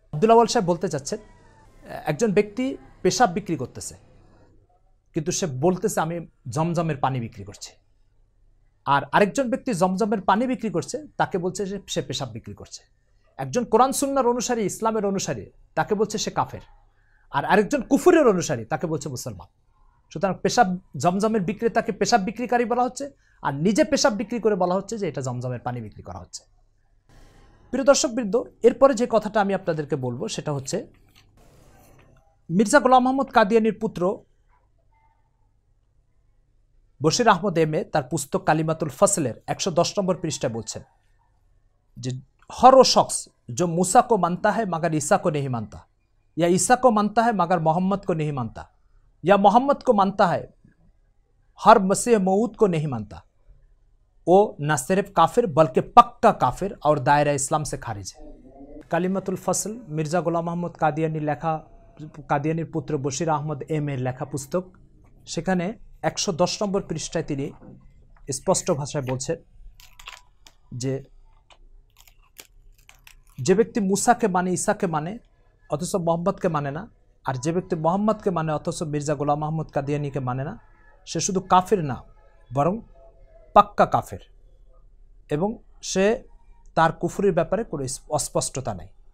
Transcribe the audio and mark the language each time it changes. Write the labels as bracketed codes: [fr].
[bn] আব্দুল আউয়াল সাহেব বলতে চাচ্ছেন একজন ব্যক্তি পেশাব বিক্রি করতেছে, কিন্তু সে বলতেছে আমি জমজমের পানি বিক্রি করছি, আর আরেকজন ব্যক্তি জমজমের পানি বিক্রি করছে, তাকে বলছে যে সে পেশাব বিক্রি করছে। একজন কোরআন সুন্নাহর অনুসারী, ইসলামের অনুসারী, তাকে বলছে সে কাফের, আর আরেকজন কুফরের অনুসারী, তাকে বলছে মুসলমান। সুতরাং পেশাব জমজমের বিক্রেতাকে পেশাব বিক্রিকারী বলা হচ্ছে, আর নিজে পেশাব বিক্রি করে বলা হচ্ছে যে এটা জমজমের পানি বিক্রি করা হচ্ছে। প্রিয় দর্শকবৃন্দ, এরপরে যে কথাটা আমি আপনাদেরকে বলবো সেটা হচ্ছে মির্জা গোলাম আহমদ কাদিয়ানীর পুত্র বশির আহমদ এম.এ তার পুস্তক কালিমাতুল ফসলের 110 নম্বর পৃষ্ঠায় বলছেন [hi] যে हर वो शख्स जो मूसा को मानता है मगर ईसा को नहीं मानता, या ईसा को मानता है मगर मोहम्मद को नहीं मानता, या मोहम्मद को मानता है हर मसीह मऊद को नहीं मानता, वो न सिर्फ काफिर बल्कि पक्का काफिर और दायरा इस्लाम से खारिज है। [bn] কালিমাতুল ফসল মির্জা গোলাম আহমদ কাদিয়ানী লেখা, কাদিয়ানীর পুত্র বশির আহমদ এম.এর লেখা পুস্তক, সেখানে 110 নম্বর পৃষ্ঠায় তিনি স্পষ্ট ভাষায় বলছেন যে ব্যক্তি মুসাকে মানে, ঈসাকে মানে অথচ মোহাম্মদকে মানে না, আর যে ব্যক্তি মোহাম্মদকে মানে অথচ মির্জা গোলাম আহমদ কাদিয়ানীকে মানে না, সে শুধু কাফের না বরং পাক্কা কাফের, এবং সে তার কুফরির ব্যাপারে কোনো অস্পষ্টতা নেই।